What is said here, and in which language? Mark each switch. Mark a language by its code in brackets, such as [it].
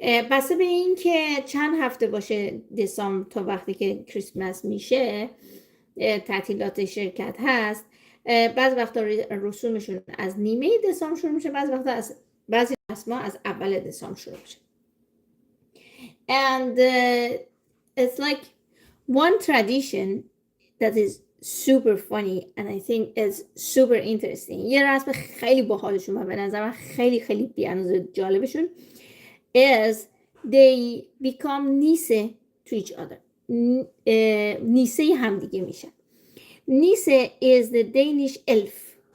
[fa] بسته به این که چند هفته باشه دسامبر تا وقتی که کریسمس میشه تعطیلات شرکت هست. بعض وقتا رسومشون از نیمه دسامبر شروع میشه، بعضی رسما از اول دسامبر شروع میشه. [en] And it's like one tradition that is super funny and I think is super interesting. [fa] یه رسم خیلی باحالشون و به نظر من خیلی خیلی بی‌اندازه جالبشون [en] is they become [fa] نیسه to each other. نیسه هم دیگه میشن. [en] نیسه is the Danish elf.